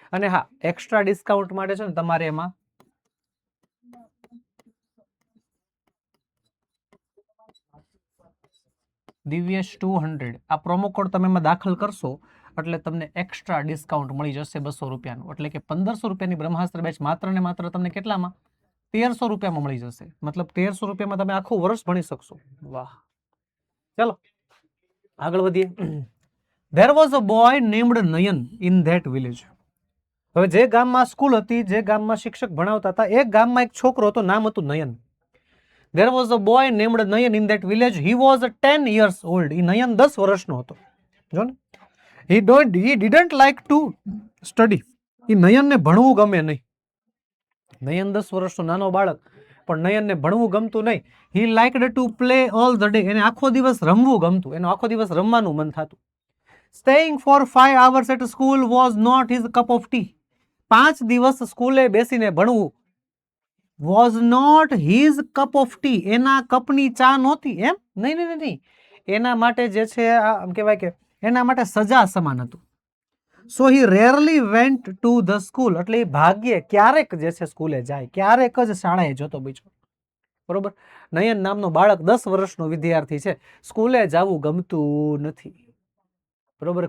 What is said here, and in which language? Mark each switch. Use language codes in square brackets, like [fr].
[gu] અને હા, extra discount માટે છે ને તમારે એમાં દિવ્યેશ 200 આ પ્રોમો કોડ તમે એમાં દાખલ કરશો એટલે તમને એક્સ્ટ્રા ડિસ્કાઉન્ટ મળી જશે 200 રૂપિયાનું. એટલે કે 1500 રૂપિયાની બ્રહ્માસ્ત્ર બેચ માત્ર ને માત્ર તમને કેટલામાં? 1300 રૂપિયામાં મળી જશે. મતલબ 1300 રૂપિયામાં તમે આખું વર્ષ ભણી શકશો. વાહ! ચાલો આગળ વધીએ. [en] There was a boy named Nayan in that village. [gu] હવે જે ગામમાં સ્કૂલ હતી, જે ગામમાં શિક્ષક ભણાવતા હતા, એ ગામમાં એક છોકરો હતો, નામ હતું નયન. [en] There was a boy named Nayan in that village. He was 10 years old. [gu] એ નયન 10 વર્ષનો હતો. જો ને, [en] he didn't like to study. [gu] એ નયનને ભણવું ગમે નહીં. નયન 10 વર્ષનો નાનો બાળક, પણ નયનને ભણવું ગમતું નહીં. [en] He liked to play all the day. [gu] એને આખો દિવસ રમવું ગમતું, એનો આખો દિવસ રમવાનું મન થતું. [en] Staying for 5 hours at school was not his cup of tea. [gu] 5 દિવસ સ્કૂલે બેસીને ભણવું [en] was not his cup of tea. [gu] એના કપની ચા નહોતી. એમ નહીં, એના માટે જે છે આમ કહેવાય કે એના માટે સજા સમાન હતું. [en] So he rarely went to the school. [gu] એટલે એ ભાગ્યે ક્યારેક જે છે સ્કૂલે જાય, ક્યારેક જ શાળાએ જતો બીજો. બરોબર. નયન નામનો બાળક 10 વર્ષનો વિદ્યાર્થી છે, સ્કૂલે જવું ગમતું નથી. બરોબર.